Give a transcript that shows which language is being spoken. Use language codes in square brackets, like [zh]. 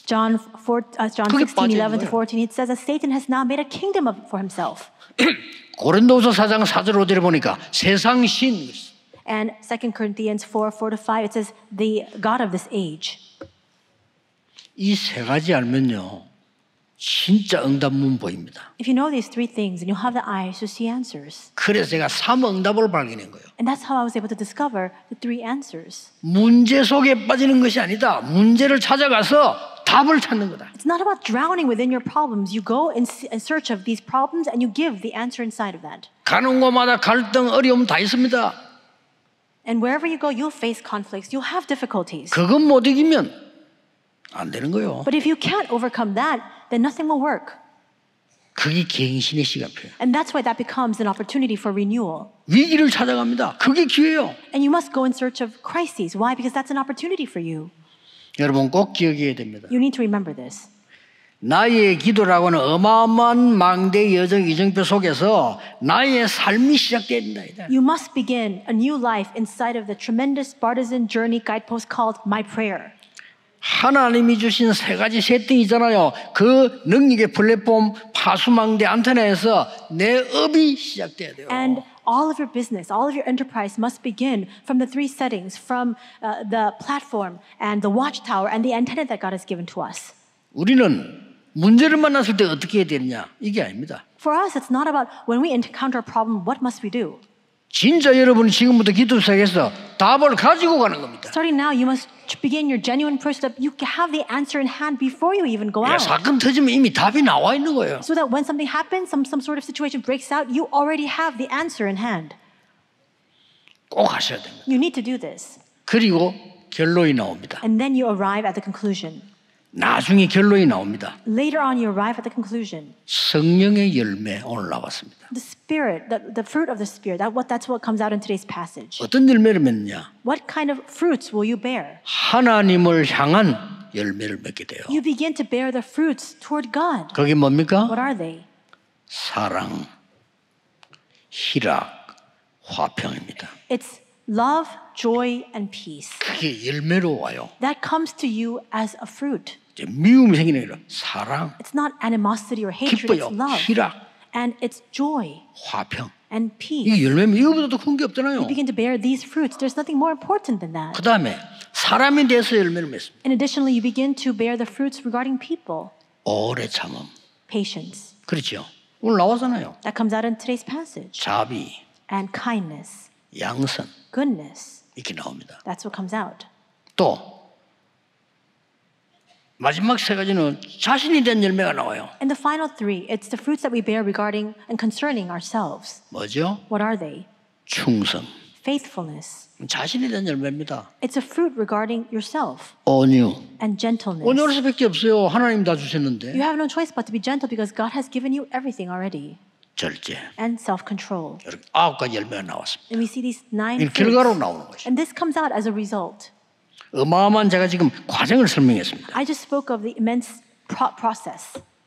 [en] John [ko] 그게 [en] 16, [ko] 빠진 [en] 11 to 14, it says that Satan has now made a kingdom for himself. [ko] 고린도서 4장 4절 5절에 보니까 세상 신 그랬어요. [en] And 2 Corinthians 4, 4 to 5, it says the God of this age. [ko] 이 세 가지 알면요. 진짜 응답문 보입니다. [en] If you know these three things and you have the eyes to see answers. [ko] 그래서 제가 3응답을 발견한 거예요. [en] And that's how I was able to discover the three answers. [ko] 문제 속에 빠지는 것이 아니다. 문제를 찾아가서 답을 찾는 거다. [en] It's not about drowning within your problems. You go in search of these problems and you give the answer inside of that. [ko] 가는 곳마다 갈등, 어려움 다 있습니다. [en] And wherever you go, you'll face conflicts. You'll have difficulties. [ko] 그것 못 이기면 안 되는 거예요. [en] But if you can't overcome that, then nothing will work. [ko] 그게 갱신의 시간표예요. [en] And that's why that becomes an opportunity for renewal. [ko] 위기를 찾아갑니다. 그게 기회예요. [en] And you must go in search of crises. Why? Because that's an opportunity for you. [ko] 여러분 꼭 기억해야 됩니다. [en] You need to remember this. [ko] 나의 기도라고는 어마어마한 망대 여정 이정표 속에서 나의 삶이 시작돼야 된다. [en] You must begin a new life inside of the tremendous partisan journey guidepost called My Prayer. [ko] 하나님이 주신 세 가지 세팅이잖아요. 그 능력의 플랫폼 파수망대 안테나에서 내 업이 시작돼야 돼요. [en] And all of your business, all of your enterprise must begin from the three settings, from the platform and the watchtower and the antenna that God has given to us. [ko] 우리는 문제를 만났을 때 어떻게 해야 되느냐 이게 아닙니다. [en] For us, it's not about when we encounter a problem, what must we do? [ko] 진짜 여러분이 지금부터 기도 시작해서 답을 가지고 가는 겁니다. [en] Starting now, you must begin your genuine prayer so that you can have the answer in hand before you even go 야, out. [ko] 사건 터지면 이미 답이 나와 있는 거예요. [en] So that when something happens, some sort of situation breaks out, you already have the answer in hand. [ko] 꼭 하셔야 됩니다. [en] You need to do this. [ko] 그리고 결론이 나옵니다. [en] And then you arrive at the conclusion. [ko] 나중에 결론이 나옵니다. [en] Later on, you arrive at the conclusion. [ko] 성령의 열매 오늘 나왔습니다. [en] The Spirit, the fruit of the Spirit, that's what comes out in today's passage. [ko] 어떤 열매를 맺느냐? [en] What kind of fruits will you bear? [ko] 하나님을 향한 열매를 맺게 돼요. [en] You begin to bear the fruits toward God. [ko] 그게 뭡니까? [en] What are they? [ko] 사랑, 희락, 화평입니다. [en] It's love, joy, and peace. [ko] 그게 열매로 와요. [en] That comes to you as a fruit. [ko] 이제 미움이 생기는 게 아니라 사랑, [en] It's not animosity or hatred, [ko] 기뻐요. [en] it's love. [ko] 희락, [en] And it's joy [ko] 화평. [en] and peace. [ko] 이게 열매면 이거보다 더 큰 게 없잖아요. [en] You begin to bear these fruits. There's nothing more important than that. [ko] 그 다음에 사람에 대해서 열매를 맺습니다. [en] And additionally, you begin to bear the fruits regarding people. [ko] 오래 참음. [en] Patience. [ko] 그렇죠. 오늘 나왔잖아요. [en] That comes out in today's passage. [ko] 자비, [en] And kindness, [ko] 양선 [en] goodness. [ko] 이렇게 나옵니다. [en] That's what comes out. [ko] 또 마지막 세 가지는 자신이 된 열매가 나와요. [en] And the final three, it's the fruits that we bear regarding and concerning ourselves. [ko] 뭐죠? [en] What are they? [ko] 충성. [en] Faithfulness. [ko] 자신이 된 열매입니다. [en] It's a fruit regarding yourself. [ko] 온유. [en] And gentleness. [ko] 온유할 수밖에 없어요. 하나님 다 주셨는데. [en] You have no choice but to be gentle because God has given you everything already. [ko] 절제. [en] And self-control. [ko] 이렇게 9가지 열매가 나왔습니다. [en] And we see these 9 [ko] 이 결과로 [en] fruits. [ko] 나오는 것이. [en] And this comes out as a result. [ko] 어마어마한 제가 지금 과정을 설명했습니다. [en] I just spoke of the immense process.